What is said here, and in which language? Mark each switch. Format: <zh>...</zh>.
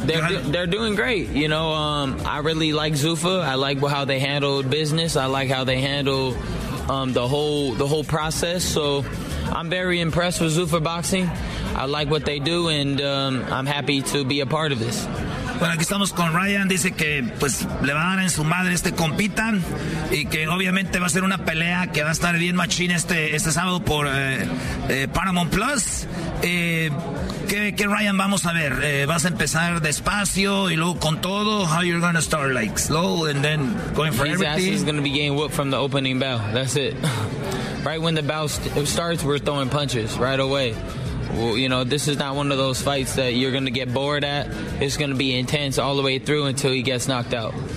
<en>They're doing great. You know, I really like SUFA. I like how they handled business. I like how they handle the whole process. So I'm very impressed with SUFA Boxing. I like what they do, and I'm happy to be a part of this.</en> <es>Bueno, aquí estamos con Ryan. Dice que pues le va a dar en su madre este compita, y que obviamente va a ser una pelea que va a estar bien machín este sábado por Paramount Plus. ¿Qué Ryan vamos a ver? ¿Vas a empezar despacio y luego con todo?</es> <en>How you're gonna start, like slow and then going for his everything? His ass is gonna be getting whooped from the opening bell. That's it. Right when the bout starts, we're throwing punches right away. Well, you know, this is not one of those fights that you're going to get bored at. It's going to be intense all the way through until he gets knocked out.</en>